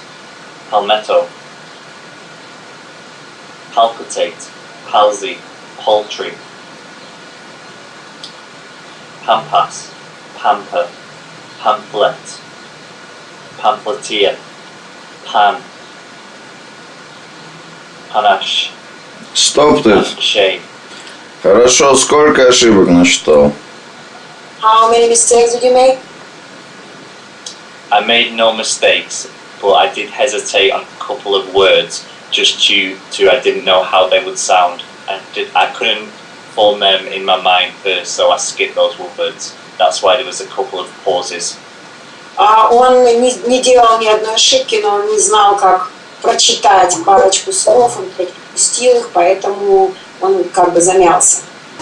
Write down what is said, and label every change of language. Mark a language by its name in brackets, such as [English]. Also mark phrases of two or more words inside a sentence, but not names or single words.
[English] Palmetto. Palpitate. Palsy. Paltry. Pampas. Pamper. Pamphlet. Pamphleteer. Pan. Panache. [Russian] Стоп ты. [English] Panache. [Russian] Хорошо, сколько ошибок насчитал? [English] How many mistakes did you make? I made no mistakes, but I did hesitate on a couple of words just due to I didn't know how they would sound. I couldn't form them in my mind first, so I skipped those words. That's why there was a couple of pauses. [Russian] Он не делал ни одной ошибки, но он не знал, как прочитать парочку слов, он пропустил их, поэтому он как бы замялся.